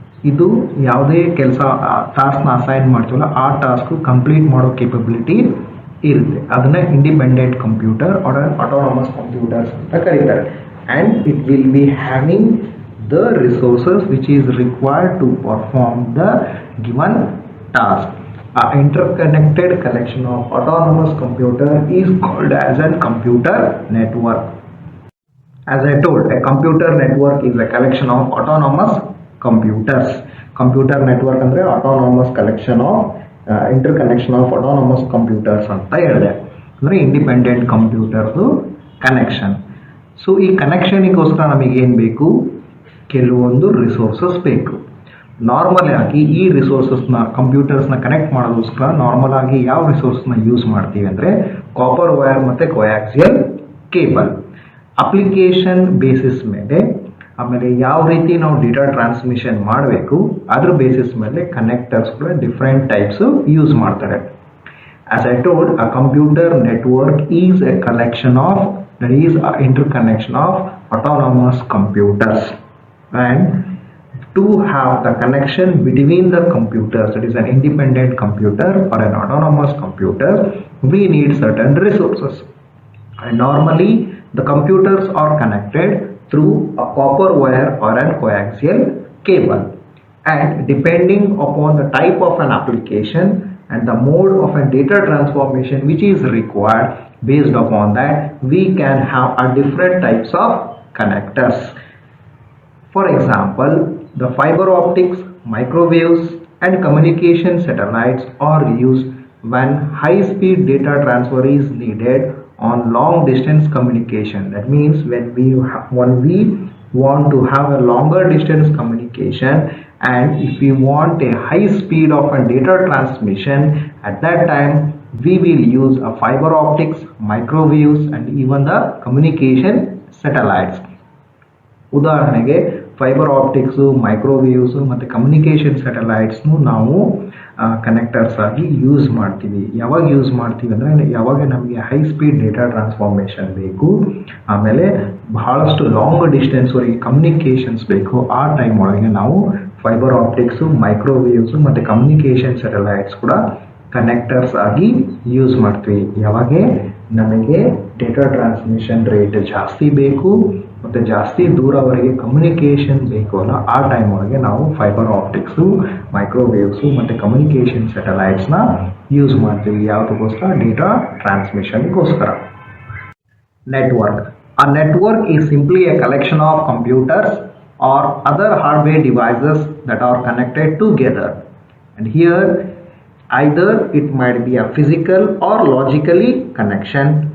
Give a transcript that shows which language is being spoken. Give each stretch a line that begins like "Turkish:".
Kannada: ಇದು ಯಾವುದೇ ಕೆಲಸ ಟಾಸ್ಕ್ನ ಅಸೈನ್ ಮಾಡ್ತೀವಲ್ಲ ಆ ಟಾಸ್ಕು ಕಂಪ್ಲೀಟ್ ಮಾಡೋ ಕೇಪಬಿಲಿಟಿ ಇರುತ್ತೆ. ಅದನ್ನ independent computer R autonomous computers ಅಂತ ಕರೀತಾರೆ.
English: And it will be having the resources which is required to perform the given task. A interconnected collection of autonomous computer is called as a computer network. As I told, a computer network is a collection of autonomous computers. Computer network ಅಂದ್ರೆ autonomous collection of interconnection of autonomous computers
Kannada: ಅಂತ ಹೇಳಿದೆ. ಅಂದರೆ independent ಕಂಪ್ಯೂಟರ್ದು connection. So ಈ ಕನೆಕ್ಷನಿಗೋಸ್ಕರ ನಮಗೆ ಏನು ಬೇಕು? ಕೆಲವೊಂದು resources ಬೇಕು. ನಾರ್ಮಲ್ ಆಗಿ ಈ ರಿಸೋರ್ಸಸ್ನ ಕಂಪ್ಯೂಟರ್ಸ್ನ ಕನೆಕ್ಟ್ ಮಾಡೋದಕ್ಕೋಸ್ಕರ ನಾರ್ಮಲ್ ಆಗಿ ಯಾವ ರಿಸೋರ್ಸ್ನ ಯೂಸ್ ಮಾಡ್ತೀವಿ ಅಂದರೆ ಕಾಪರ್ ವೈರ್ ಮತ್ತು ಕೋಯಾಕ್ಸಿಯಲ್ ಕೇಬಲ್. ಅಪ್ಲಿಕೇಶನ್ ಬೇಸಿಸ್ ಮೇಲೆ, ಆಮೇಲೆ ಯಾವ ರೀತಿ ನಾವು ಡೇಟಾ ಟ್ರಾನ್ಸ್ಮಿಷನ್ ಮಾಡಬೇಕು ಅದ್ರ ಬೇಸಿಸ್ ಮೇಲೆ ಕನೆಕ್ಟರ್ಸ್ಗಳು ಡಿಫ್ರೆಂಟ್ ಟೈಪ್ಸು ಯೂಸ್ ಮಾಡ್ತಾರೆ.
English: As I told, a computer network is a collection of, that is a interconnection of autonomous computers. And to have the connection between the computers, it is an independent computer or an autonomous computer, we need certain resources. And normally the computers are connected through a copper wire or an coaxial cable. And depending upon the type of an application and the mode of a data transformation which is required, based upon that we can have a different types of connectors. For example, the fiber optics, microwaves and communication satellites are used when high-speed data transfer is needed on long-distance communication. That means when we want to have a longer distance communication, and if we want a high speed of a data transmission, at that time we will use a fiber optics, microwaves and even the communication satellites.
Kannada: ಉದಾಹರಣೆಗೆ fibre ಆಪ್ಟಿಕ್ಸು, ಮೈಕ್ರೋವೇವ್ಸು ಮತ್ತು communication ಸ್ಯಾಟಲೈಟ್ಸ್ನು ನಾವು connectors ಆಗಿ use ಮಾಡ್ತೀವಿ. ಯಾವಾಗ use ಮಾಡ್ತೀವಿ ಅಂದರೆ ಯಾವಾಗ ನಮಗೆ ಹೈ ಸ್ಪೀಡ್ ಡೇಟಾ ಟ್ರಾನ್ಸ್ಫಾರ್ಮೇಷನ್ ಬೇಕು, ಆಮೇಲೆ ಬಹಳಷ್ಟು ಲಾಂಗ್ ಡಿಸ್ಟೆನ್ಸ್ವರೆಗೆ ಕಮ್ಯುನಿಕೇಷನ್ಸ್ ಬೇಕು, ಆ ಟೈಮ್ ಒಳಗೆ ನಾವು ಫೈಬರ್ ಆಪ್ಟಿಕ್ಸು, ಮೈಕ್ರೋವೇವ್ಸು ಮತ್ತು ಕಮ್ಯುನಿಕೇಷನ್ ಸ್ಯಾಟಲೈಟ್ಸ್ ಕೂಡ ಕನೆಕ್ಟರ್ಸ್ ಆಗಿ ಯೂಸ್ ಮಾಡ್ತೀವಿ. ಯಾವಾಗ ನಮಗೆ ಡೇಟಾ ಟ್ರಾನ್ಸ್ಮಿಷನ್ ರೇಟ್ ಜಾಸ್ತಿ ಬೇಕು ಮತ್ತು ಜಾಸ್ತಿ ದೂರವರೆಗೆ ಕಮ್ಯುನಿಕೇಷನ್ ಬೇಕು ಅಲ್ಲ, ಆ ಟೈಮ್ ಒಳಗೆ ನಾವು ಫೈಬರ್ ಆಪ್ಟಿಕ್ಸು, ಮೈಕ್ರೋವೇವ್ಸು ಮತ್ತು ಕಮ್ಯುನಿಕೇಷನ್ ಸ್ಯಾಟಲೈಟ್ಸ್ನ ಯೂಸ್ ಮಾಡ್ತೀವಿ. ಯಾವುದಕ್ಕೋಸ್ಕರ? Data ಟ್ರಾನ್ಸ್ಮಿಷನ್ಗೋಸ್ಕರ. Network.
English: A network is simply a collection of computers or other hardware devices that are connected together. And here either it might be a physical or logically connection